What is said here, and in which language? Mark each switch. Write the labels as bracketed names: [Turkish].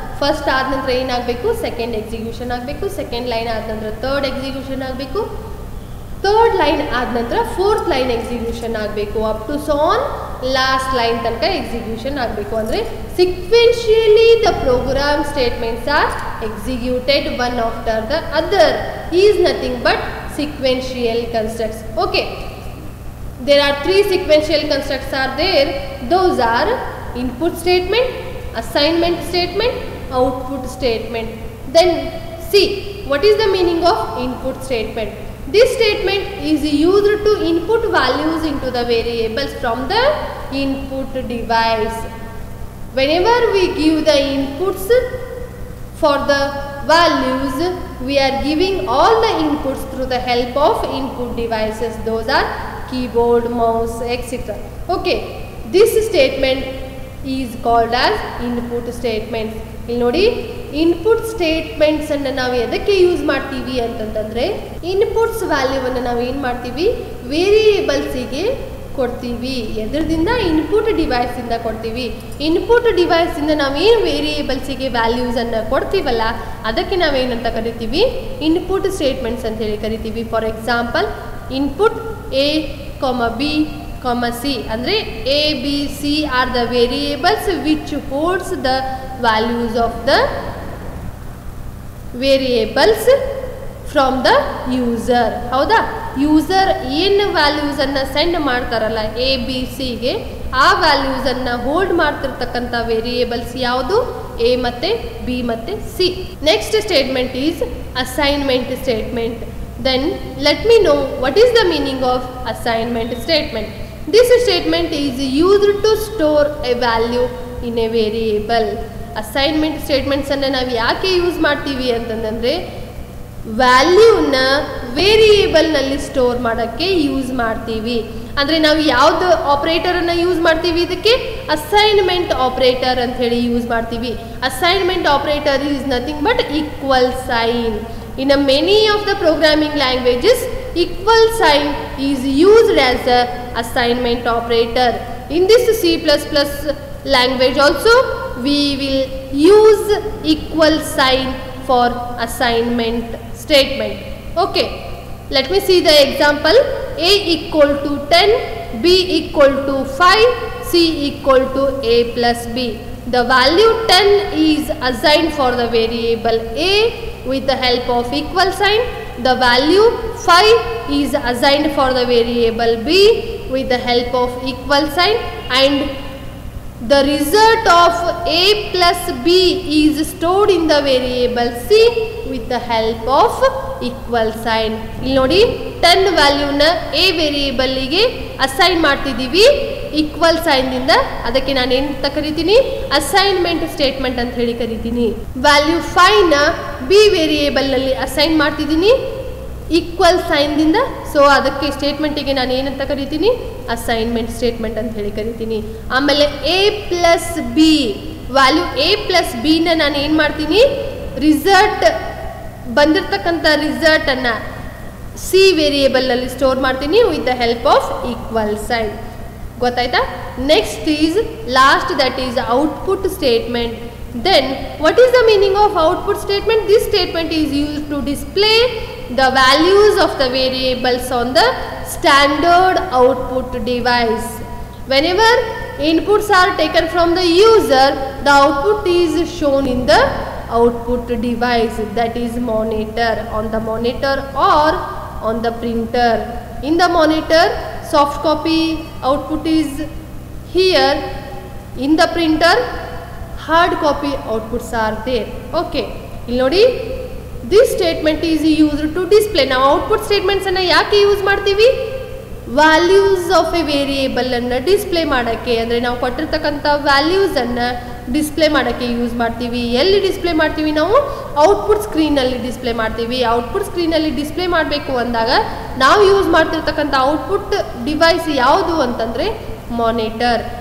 [Kannada] First ಆದ ನಂತರ ಏನಾಗಬೇಕು, ಸೆಕೆಂಡ್ ಎಕ್ಸಿಕ್ಯೂಷನ್ ಆಗಬೇಕು, ಸೆಕೆಂಡ್ ಲೈನ್ ಆದ ನಂತರ ಥರ್ಡ್ ಎಕ್ಸಿಕ್ಯೂಷನ್ ಆಗಬೇಕು, ಥರ್ಡ್ ಲೈನ್ ಆದ ನಂತರ ಫೋರ್ತ್ ಲೈನ್ ಎಕ್ಸಿಕ್ಯೂಷನ್ ಆಗಬೇಕು, up to soan last line ತನಕ ಎಕ್ಸಿಕ್ಯೂಷನ್ ಆಗಬೇಕು. [English] ಅಂದರೆ sequentially the program statements are executed one after the other is nothing but sequential constructs. Okay, there are three sequential constructs are there. Those are input statement, assignment statement, output statement. Then see, what is the meaning of input statement? This statement is used to input values into the variables from the input device. Whenever we give the inputs for the values, we are giving all the inputs through the help of input devices. Those are keyboard, mouse, etc. Okay, this statement is called as input statement. [Kannada] ಇಲ್ಲಿ ನೋಡಿ, input statements ಅನ್ನು ನಾವು ಎದಕ್ಕೆ use ಮಾಡ್ತೀವಿ ಅಂತಂತಂದ್ರೆ, inputs ವ್ಯಾಲ್ಯೂವನ್ನು ನಾವು ಏನು ಮಾಡ್ತೀವಿ, ವೇರಿಯೇಬಲ್ಸಿಗೆ ಕೊಡ್ತೀವಿ. ಎದರದಿಂದ? ಇನ್ಪುಟ್ ಡಿವೈಸಿಂದ ಕೊಡ್ತೀವಿ. ಇನ್ಪುಟ್ ಡಿವೈಸಿಂದ ನಾವೇನು ವೇರಿಯೇಬಲ್ಸಿಗೆ ವ್ಯಾಲ್ಯೂಸನ್ನು ಕೊಡ್ತೀವಲ್ಲ, ಅದಕ್ಕೆ ನಾವೇನಂತ ಕರಿತೀವಿ, ಇನ್ಪುಟ್ ಸ್ಟೇಟ್ಮೆಂಟ್ಸ್ ಅಂತ ಹೇಳಿ ಕರಿತೀವಿ. [English] For example, input A, B, C ಅಂದರೆ A, B, C are the variables which holds the values of the variables from the user. ಹೌದಾ? [Kannada] ಯೂಸರ್ ಏನು ವ್ಯಾಲ್ಯೂಸನ್ನು ಸೆಂಡ್ ಮಾಡ್ತಾರಲ್ಲ A, B, Cಗೆ, ಆ ವ್ಯಾಲ್ಯೂಸನ್ನು ಹೋಲ್ಡ್ ಮಾಡ್ತಿರ್ತಕ್ಕಂಥ ವೇರಿಯೇಬಲ್ಸ್ ಯಾವುದು? [English] A ಮತ್ತು B ಮತ್ತು C. Next statement is assignment statement. Then let me know what is the meaning of assignment statement. This statement is used to store a value in a variable. [Kannada] Assignment statements ಅನ್ನು ನಾವು ಯಾಕೆ use ಮಾಡ್ತೀವಿ ಅಂತಂದರೆ, ವ್ಯಾಲ್ಯೂನ ವೇರಿಯೇಬಲ್ನಲ್ಲಿ store ಮಾಡೋಕ್ಕೆ use ಮಾಡ್ತೀವಿ. ಅಂದರೆ ನಾವು ಯಾವುದು ಆಪರೇಟರನ್ನು ಯೂಸ್ ಮಾಡ್ತೀವಿ, ಇದಕ್ಕೆ ಅಸೈನ್ಮೆಂಟ್ ಆಪರೇಟರ್ ಅಂತ ಹೇಳಿ ಯೂಸ್ ಮಾಡ್ತೀವಿ. [English] Assignment operator is nothing but equal sign. In a many of the programming languages, equal sign is used as a assignment operator. In this C++ language also, we will use equal sign for assignment statement. Okay, let me see the example. A equal to 10, B equal to 5, C equal to A plus B. The value 10 is assigned for the variable A with the help of equal sign. The value 5 is assigned for the variable B with the help of equal sign, and the result of A plus B is stored in the variable C with the help of equal sign. [Kannada] ಇಲ್ಲಿ ನೋಡಿ, 10 ವ್ಯಾಲ್ಯೂನ A ವೇರಿಯೇಬಲ್ಗೆ assign ಮಾಡ್ತಿದ್ದೀವಿ equal ಸೈನ್ದಿಂದ. ಅದಕ್ಕೆ ನಾನು ಏನಂತ ಕರಿತೀನಿ, assignment statement ಅಂತ ಹೇಳಿ ಕರಿತೀನಿ. ವ್ಯಾಲ್ಯೂ 5ನ B ವೇರಿಯೇಬಲ್ನಲ್ಲಿ ಅಸೈನ್ ಮಾಡ್ತಿದ್ದೀನಿ ಈಕ್ವಲ್ ಸೈನ್ದಿಂದ. ಸೊ ಅದಕ್ಕೆ ಸ್ಟೇಟ್ಮೆಂಟಿಗೆ ನಾನು ಏನಂತ ಕರಿತೀನಿ, ಅಸೈನ್ಮೆಂಟ್ ಸ್ಟೇಟ್ಮೆಂಟ್ ಅಂತ ಹೇಳಿ ಕರಿತೀನಿ. ಆಮೇಲೆ A plus B value A plus ಬಿನ ನಾನು ಏನು ಮಾಡ್ತೀನಿ, ರಿಸಲ್ಟ್ ಬಂದಿರತಕ್ಕಂಥ ರಿಸಲ್ಟನ್ನು C ವೇರಿಯೇಬಲ್ನಲ್ಲಿ ಸ್ಟೋರ್ ಮಾಡ್ತೀನಿ [English] With the help of equal sign. [Kannada] ಗೊತ್ತಾಯ್ತಾ? [English] Next is last, that is output statement. Then what is the meaning of output statement? This statement is used to display the values of the variables on the standard output device. Whenever inputs are taken from the user, the output is shown in the output device, that is monitor, on the monitor or on the printer. In the monitor, soft copy output is here. In the printer, hard copy outputs are there. Okay, [Kannada] ಇಲ್ಲಿ ನೋಡಿ, [English] this statement is used to display. [Kannada] ನಾವು output statements ಅನ್ನು ಯಾಕೆ use ಮಾಡ್ತೀವಿ, [English] values of a variable [Kannada] ಅನ್ನು display ಮಾಡೋಕ್ಕೆ. ಅಂದರೆ ನಾವು ಕೊಟ್ಟಿರ್ತಕ್ಕಂಥ ವ್ಯಾಲ್ಯೂಸನ್ನು ಡಿಸ್ಪ್ಲೇ ಮಾಡೋಕ್ಕೆ ಯೂಸ್ ಮಾಡ್ತೀವಿ. ಎಲ್ಲಿ ಡಿಸ್ಪ್ಲೇ ಮಾಡ್ತೀವಿ, ನಾವು ಔಟ್ಪುಟ್ ಸ್ಕ್ರೀನಲ್ಲಿ ಡಿಸ್ಪ್ಲೇ ಮಾಡ್ತೀವಿ. ಔಟ್ಪುಟ್ ಸ್ಕ್ರೀನಲ್ಲಿ ಡಿಸ್ಪ್ಲೇ ಮಾಡಬೇಕು ಅಂದಾಗ ನಾವು ಯೂಸ್ ಮಾಡ್ತಿರ್ತಕ್ಕಂಥ ಔಟ್ಪುಟ್ ಡಿವೈಸ್ ಯಾವುದು ಅಂತಂದರೆ ಮಾನಿಟರ್.